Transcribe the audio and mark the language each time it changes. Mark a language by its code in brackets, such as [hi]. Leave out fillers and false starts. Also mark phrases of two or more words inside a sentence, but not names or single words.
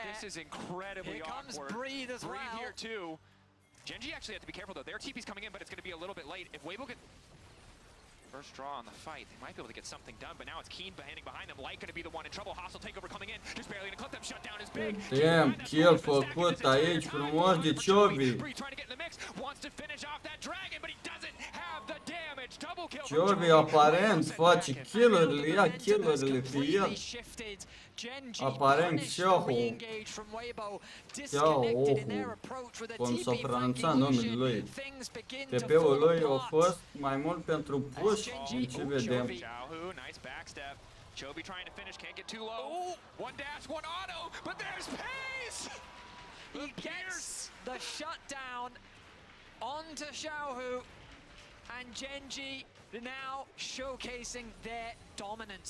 [en] This is incredibly awkward. Here comes Breathe as well. Breathe here too. Genji actually have to be careful though. Their TP's coming in, but it's going to be a little bit late. If Weibo get first draw on the fight, they might be able to get something done, but now it's Keen standing behind them. Light going to be the one in trouble. Hostile takeover coming in. Just barely going to clip them. Shutdown is big. [ro] Damn, kill făcut aici frumos de Chovy. [en] Trying to get in the mix. Wants to finish off that dragon, but he doesn't have the damage. Double kill. [ro] Chovy aparent face kill-urile, ia kill-urile pe el. Aparent Xiaohu, cum s-a pronunțat numele lui. TP-ul lui a fost mai mult pentru push, din ce vedem. [en] Xiaohu, nice backstep. Chovy trying to finish, can't get too low. One dash, one auto, but there's Pays! He gets the shutdown onto Xiaohu, and Genji now showcasing their dominance.